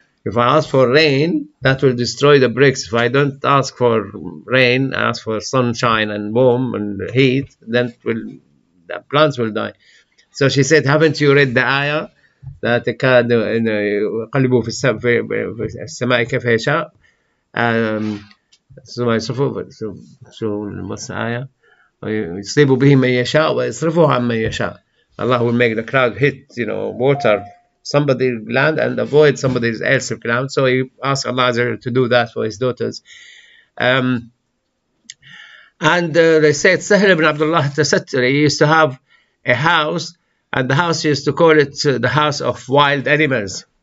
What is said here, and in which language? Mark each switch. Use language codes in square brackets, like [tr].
[en] If I ask for rain, that will destroy the bricks. If I don't ask for rain, ask for sunshine and warm and heat, then the plants will die. So she said, haven't you read the ayah that [ar] قلبوا في السماء كيف يشاء? [en] So what's the ayah? [ar] يصيب به من يشاء ويصرفه عن من يشاء. [en] Allah will make the cloud hit, water somebody's land and avoid somebody else's land. So he asked Allah to do that for his daughters. And they said Sahil ibn Abdullah al-Tasatturi used to have a house, and the house used to call it the house of wild animals.